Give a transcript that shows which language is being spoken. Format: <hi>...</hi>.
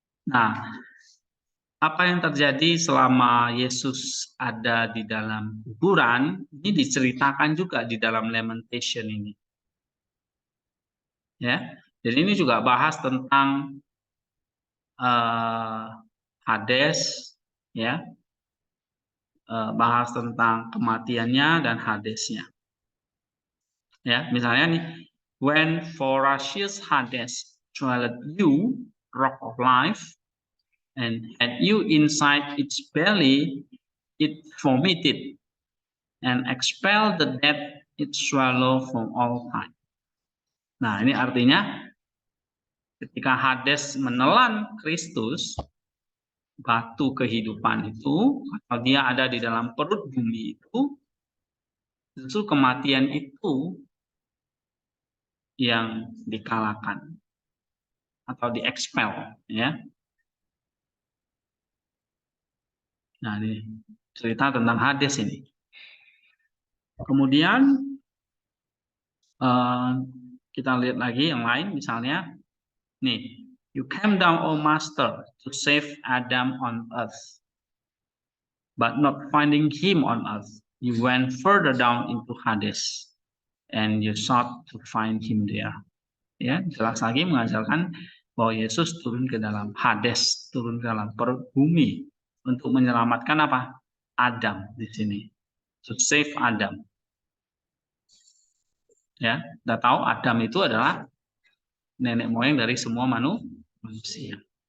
<id>Nah, apa yang terjadi selama Yesus ada di dalam kuburan ini diceritakan juga di dalam lamentation ini. Ya, jadi ini juga bahas tentang Hades, ya, bahas tentang kematiannya dan Hadesnya. Ya, misalnya nih,</id> <en>when voracious Hades swallowed you, rock of life, and had you inside its belly, it vomited and expelled the dead it swallowed from all time.</en> <id>Nah, ini artinya ketika Hades menelan Kristus, batu kehidupan itu, atau dia ada di dalam perut bumi itu, justru kematian itu yang dikalahkan atau di-expel, ya. Nah, ini cerita tentang Hades ini. Kemudian kita lihat lagi yang lain, misalnya nih,</id> <en>you came down, O Master, to save Adam on earth, but not finding him on earth, you went further down into Hades, and you sought to find him there.</en> <id>Ya, jelas lagi mengajarkan bahwa Yesus turun ke dalam Hades, turun ke dalam perut bumi untuk menyelamatkan apa? Adam di sini,</id> <en>to save Adam.</en> <id>Ya, kita tahu Adam itu adalah nenek moyang dari semua manusia.</id>